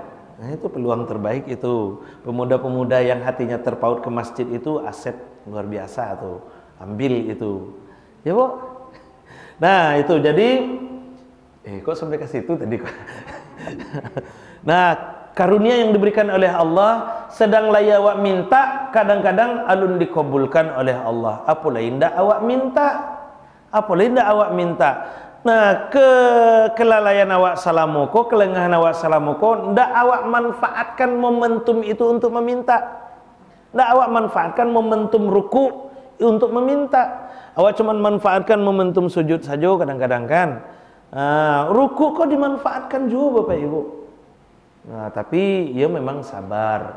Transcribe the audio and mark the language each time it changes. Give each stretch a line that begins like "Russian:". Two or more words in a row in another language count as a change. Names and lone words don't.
Indonesian: Nah, itu peluang terbaik itu. Pemuda-pemuda yang hatinya terpaut ke masjid itu aset luar biasa tuh. Ambil itu. Ya, Bu. Nah, itu jadi kok sampai ke situ tadi kok.
Minangkabau: Nah, karunia yang diberikan oleh Allah, sedang layawak minta, kadang-kadang alun dikabulkan oleh Allah. Apalah indah awak minta. Apalah indah awak minta. Nah, kelalaian awak salamoko, kelengahan awak salamoko, ndak awak manfaatkan momentum itu untuk meminta. Ndak awak manfaatkan momentum ruku untuk meminta. Awak cuma manfaatkan momentum sujud saja kadang-kadang kan. Ruku kok dimanfaatkan juga Bapak Ibu.
Indonesian: Nah, tapi ya memang sabar.